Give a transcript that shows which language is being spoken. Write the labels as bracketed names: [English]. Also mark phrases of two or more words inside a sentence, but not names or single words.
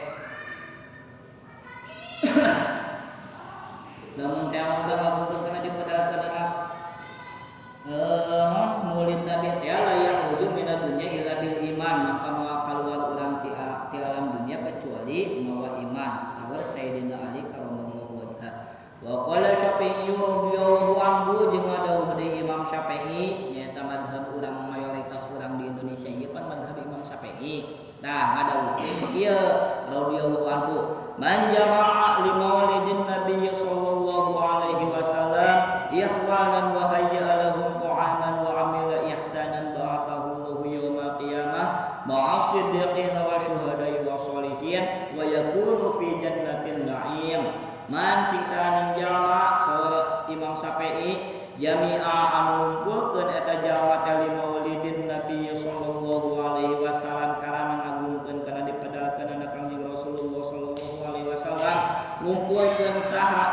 [Sundanese] Lamun teh urang ngabungkeun kana dipadalakeunana maulid Nabi teh [Arabic] لا يخرج من الدنيا إلا بالإيمان [Sundanese] maka moal kaluar urang ti alam dunia kecuali mawa iman. Saur Sayyidina Ali [Arabic] كرم الله وجهه. وقال الشافعي رضي الله عنه [Sundanese] jeung dawuh deui Imam Syafi'i nyaeta mazhab urang mayoritas urang di Indonesia ieu pan mazhab Imam Syafi'i. Nah ngadawukeun ieu [Arabic] رضي الله عنه من جمع لمولد النبي صلى الله عليه وسلم إخوانا وهيأ لهم طعاما وعمل إحسانا بعثه الله يوم القيامة مع الصديقين والشهداء والصالحين ويكون في جنات النعيم. [Sundanese] Man sing saning jalma saur Imam Syafi'i jami'a anu ngumpulkeun eta jalma teh [Arabic] لمولد النبي صلى الله عليه وسلم [Sundanese] karana ngagungkeun kana dipadalakeunana Kangjeng Rasulullah [Arabic] صلى الله عليه وسلم [Sundanese] ngumpulkeun saha